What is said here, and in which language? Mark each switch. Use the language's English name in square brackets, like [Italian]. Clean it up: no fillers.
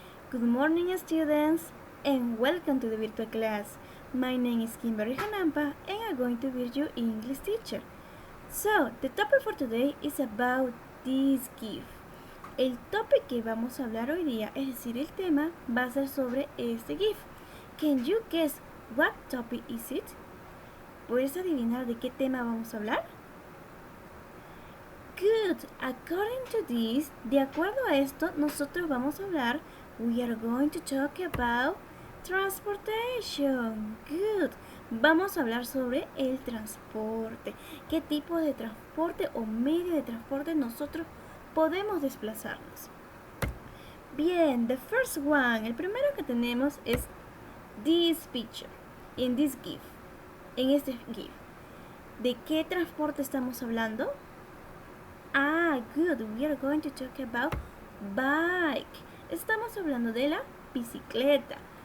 [English] Good morning, students, and welcome to the virtual class. My name is Kimberly Hanampa, and I'm going to be your English teacher. So, the topic for today is about this gift. [Spanish] El topic que vamos a hablar hoy día, es decir, el tema, va a ser sobre este gift. [English] Can you guess what topic is it? [Spanish] ¿Puedes adivinar de qué tema vamos a hablar? [English] Good. According to this, [Spanish] de acuerdo a esto, nosotros vamos a hablar. [English] We are going to talk about transportation. Good. [Spanish] Vamos a hablar sobre el transporte. ¿Qué tipo de transporte o medio de transporte nosotros podemos desplazarnos? Bien, [English] the first one, [Spanish] el primero que tenemos es [English] this picture, in this GIF, [Spanish] en este GIF. ¿De qué transporte estamos hablando? [English] Good. We are going to talk about bike. [Spanish] Estamos hablando de la bicicleta.